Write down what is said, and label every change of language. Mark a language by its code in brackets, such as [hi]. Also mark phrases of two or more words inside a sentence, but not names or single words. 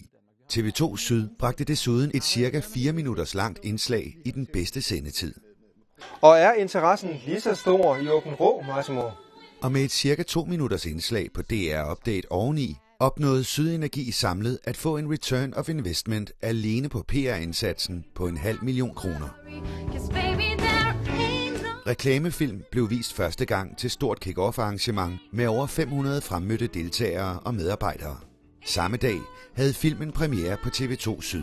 [da] TV2 Syd bragte desuden et cirka 4 minutters langt indslag i den bedste sendetid. Og er interessen lige så stor i Åben Rå, Massimo? Og med et cirka 2 minutters indslag på DR Update oveni, opnåede Sydenergi samlet at få en [en] return of investment [da] alene på PR-indsatsen på 500.000 kroner. Reklamefilm blev vist første gang til stort kick-off arrangement med over 500 fremmødte deltagere og medarbejdere. Samme dag havde filmen premiere på TV2 Syd.